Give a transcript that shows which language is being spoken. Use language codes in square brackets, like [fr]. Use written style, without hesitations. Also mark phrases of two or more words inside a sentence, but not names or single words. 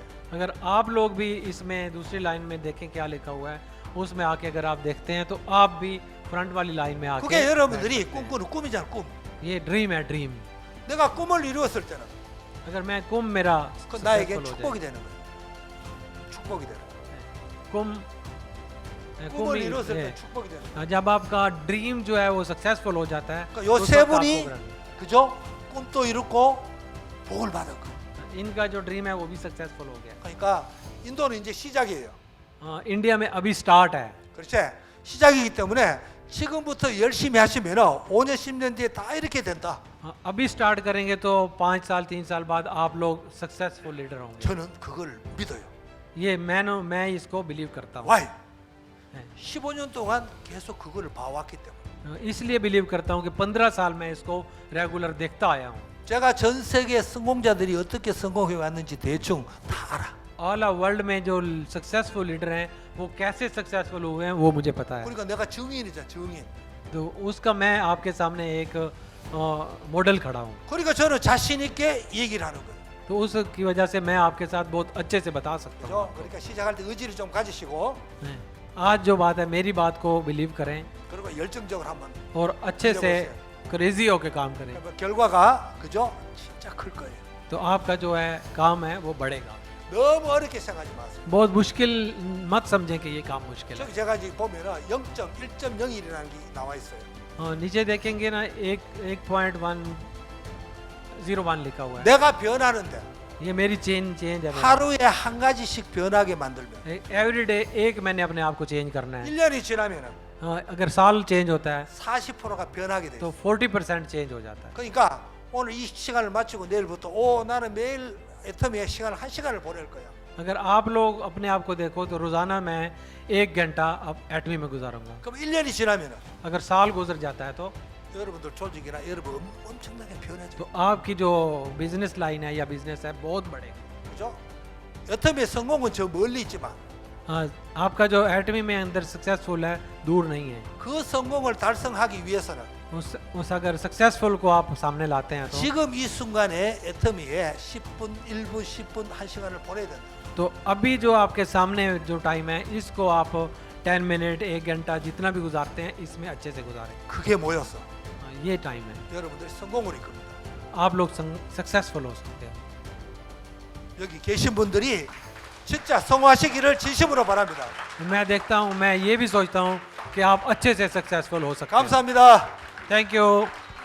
[hi] अगर आप लोग भी इसमें दूसरी लाइन में देखें क्या लिखा हुआ है, उसमें आके अगर आप देखते हैं तो आप भी फ्रंट वाली लाइन में आके [ko] 그게 여러분들이 [hi] बैठ सकते हैं। [ko] 꿈꾸는 꿈이잖아, 꿈. [hi] ये ड्रीम है, ड्रीम। [ko] 내가 꿈을 이루었을 때는 [hi] अगर मैं कुंभ मेरा [ko] 그 나에게 [hi] successful हो [ko] 축복이 [hi] जाए, [ko] 되는 거예요. 축복이 되는 거예요. [hi] कुंभ [ko] 꿈을 [hi] ही- [ko] 이루었을 [hi] है। [ko] 때 축복이 되는 거예요. [hi] जब आपका ड्रीम जो है वो सक्सेसफुल हो जाता है [ko] 그러니까 요 [hi] उस [ko] 세 [hi] वक्त [ko] 분이 [hi] आपको ग्रहण- [ko] 그죠? 꿈도 이뤘고 복을 받은 거. [hi] इनका जो ड्रीम है वो भी सक्सेसफुल हो गया। [ko] 그러니까 인도는 이제 시작이에요. [hi] इंडिया में अभी स्टार्ट है। [ko] 그렇지? 시작이기 때문에 지금부터 열심히 하시면 5년, 10년 뒤에 다 이렇게 된다. [hi] अभी स्टार्ट करेंगे तो 5 साल 3 साल बाद आप लोग [en] successful leader [hi] होंगे। [ko] 저는 그걸 믿어요. [hi] ये मैं इसको बिलीव करता हूँ। [en] Why? [hi] है। [ko] 15년 동안 계속 그거를 봐왔기 때문에. [hi] इसलिए बिलीव करता हूँ कि 15 साल मैं इसको रेगुलर देखता आया हूँ। [ko] 제가 전 세계 성공자들이 어떻게 성공해 왔는지 대충 다 알아. [en] all world [hi] में जो [en] successful leader [hi] हैं वो कैसे सक्सेसफुल हुए हैं वो मुझे पता है। [ko] 그러니까 내가 증인이잖아, 증인. [hi] तो उसका मैं आपके सामने एक मॉडल खड़ा हूँ। [ko] 그러니까 저는 자신 있게 얘기를 하는 거예요. [hi] तो उसकी वजह से मैं आपके साथ बहुत अच्छे से बता सकता हूँ। [ko] 그죠? 그러니까 시작할 때 의지를 좀 가지시고 [hi] हैं। आज जो बात है मेरी बात को बिलीव करें [ko] 그리고 열정적으로 한번 [hi] और अच्छे से क्रेजी होके काम करें, [ko] 그러면 결과가 그죠? 진짜 클 거예요. [hi] तो आपका जो है काम है वो बढ़ेगा। [ko] 너무 어렵게 생각하지 마세요. [hi] बहुत मुश्किल मत समझें कि ये काम मुश्किल है। [ko] 저기 제가 지금 보면은 0.1.01이라는 게 나와 있어요. [hi] नीचे देखेंगे ना 1.101 लिखा हुआ है। [ko] 내가 변하는데 [hi] ये मेरी चेंज है। [ko] 하루에 한 가지씩 변하게 만들면 [en] every day [hi] एक मैंने अपने आप को चेंज करना है। [ko] 1년이 지나면은 [hi] अगर साल चेंज होता है [ko] 40%가 변하게 돼요. [hi] तो 40% चेंज हो जाता है। [ko] 그러니까 오늘 이 시간을 마치고 내일부터 오 나는 매일 애터미의 시간을 1시간을 보낼 거야. [hi] अगर आप लोग अपने आप को देखो तो रोजाना मैं 1 घंटा अब एटमी में गुजारूंगा। [ko] 그럼 1년이 지나면은 [hi] अगर साल गुजर जाता है तो [ko] 여러분들 조직이나 여러분 엄청나게 변해져. [hi] तो आपकी जो [en] business line [hi] है या बिजनेस है बहुत बढ़ेगा। [ko] 그죠? 애터미의 성공은 저 멀리 있지만 [hi] आपका जो एटमी में अंदर सक्सेसफुल है दूर नहीं है। [ko] 그 성공을 달성하기 위해서는 [hi] उस अगर सक्सेसफुल को आप सामने लाते हैं तो [ko] 지금 이 순간에 애터미에 10분, 1분, 10분, 1시간을 보내야 된다. [hi] तो अभी जो आपके सामने जो टाइम है इसको आप 10 मिनट 1 घंटा जितना भी गुजारते हैं इसमें अच्छे से गुजारें। [ko] 그게 모여서 [hi] ये टाइम है, [ko] 여러분들이 성공을 이끕니다. [hi] आप लोग सक्सेसफुल हो सकते हैं। [ko] 여기 계신 분들이 진짜 성공하시기를 진심으로 바랍니다. [hi] मैं देखता हूँ, मैं ये भी सोचता हूँ कि आप अच्छे से सक्सेसफुल हो सकते हैं। [ko] 감사합니다. [en] thank you.